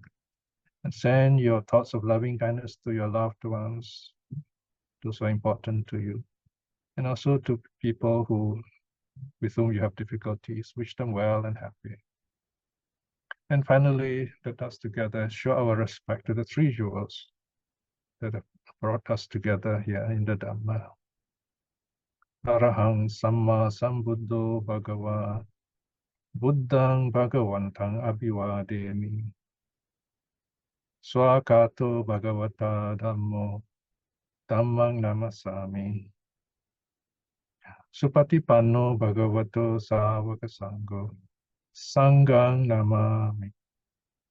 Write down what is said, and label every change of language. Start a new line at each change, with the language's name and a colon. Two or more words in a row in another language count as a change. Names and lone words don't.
English: And send your thoughts of loving kindness to your loved ones, those who are important to you. And also to people with whom you have difficulties, wish them well and happy. And finally, let us together show our respect to the 3 jewels that have brought us together here in the Dhamma.
Pali: Arahang Samma Sambuddho Bhagava Buddhang Bhagavantang Abhivademi Swakato Bhagavata Dhammo Dhammang Namasami Supatipanno Bhagavato Savaka Sangho Sanghang Namami.